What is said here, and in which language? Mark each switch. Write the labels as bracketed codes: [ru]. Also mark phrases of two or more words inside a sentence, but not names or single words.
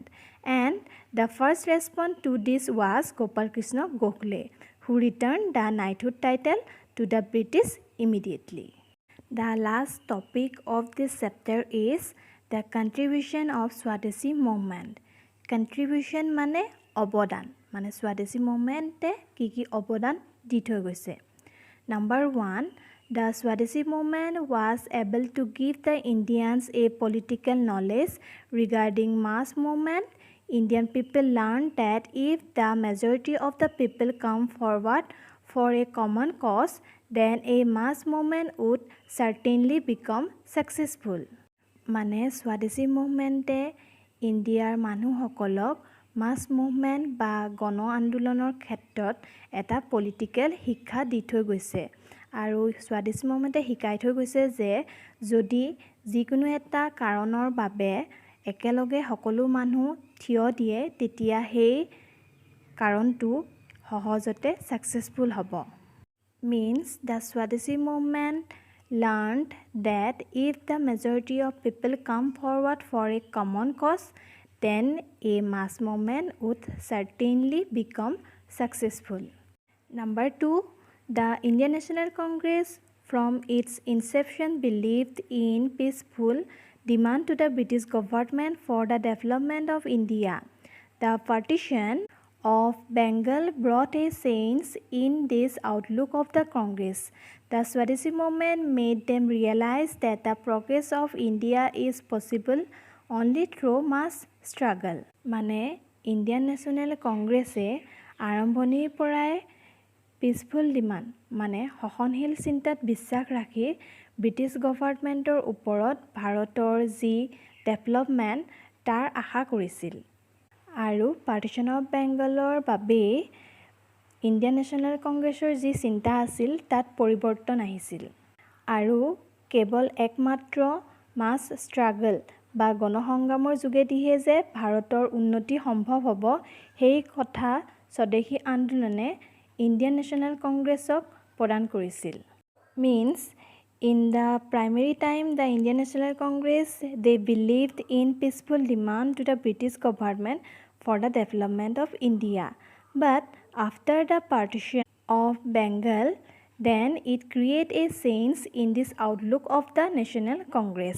[en] And the first response to this was Gopal Krishna Gokhale, who returned the knighthood title to the British immediately. The last topic of this chapter is the contribution of Swadeshi movement. [as] Contribution মানে অৱদান, মানে Swadeshi movement কি অৱদান দি থৈ গৈছে। [en] Number 1, the Swadeshi movement was able to give the Indians a political knowledge regarding mass movement. Indian people learned that if the majority of the people come forward for a common cause, then a mass movement would certainly become successful. [as] মানে Swadeshi movement ইণ্ডিয়াৰ মানুহসকলক [en] mass movement [as] বা গণ আন্দোলনৰ ক্ষেত্ৰত এটা পলিটিকেল শিক্ষা দি থৈ গৈছে। আৰু Swadeshi movement শিকাই থৈ গৈছে যে যদি যিকোনো এটা কাৰণৰ বাবে একেলগে সকলো মানুহ থিয় দিয়ে, তেতিয়া সেই কাৰণটো সহজতে সাকসেসফুল হ'ব। [en] Means the Swadeshi movement learned that if the majority of people come forward for a common cause, then a mass movement would certainly become successful. Number 2, the Indian National Congress from its inception believed in peaceful demand to the British government for the development of India. The partition of Bengal brought a change in this outlook of the Congress. The Swadeshi movement made them realize that the progress of India is possible only through mass struggle. [as] মানে ইণ্ডিয়ান নেশ্যনেল কংগ্ৰেছে আৰম্ভণিৰ পৰাই [en] peaceful demand [as] মানে সহনশীল চিন্তাত বিশ্বাস ৰাখি ব্ৰিটিছ গভাৰ্ণমেণ্টৰ ওপৰত ভাৰতৰ যি ডেভেলপমেণ্ট তাৰ আশা কৰিছিল। আৰু [en] partition of [as] বেংগলৰ বাবেই ইণ্ডিয়ান নেশ্যনেল কংগ্ৰেছৰ যি চিন্তা আছিল তাত পৰিৱৰ্তন আহিছিল। আৰু কেৱল একমাত্ৰ [en] mass struggle [as] বা গণসংগ্ৰামৰ যোগেদিহে যে ভাৰতৰ উন্নতি সম্ভৱ হ'ব, সেই কথা স্বদেশী আন্দোলনে ইণ্ডিয়ান নেশ্যনেল কংগ্ৰেছক প্ৰদান কৰিছিল। [en] Means in the primary time the Indian National Congress they believed in peaceful demand to the British government for the development of India. But after the partition of Bengal, then it created a change in this outlook of the National Congress.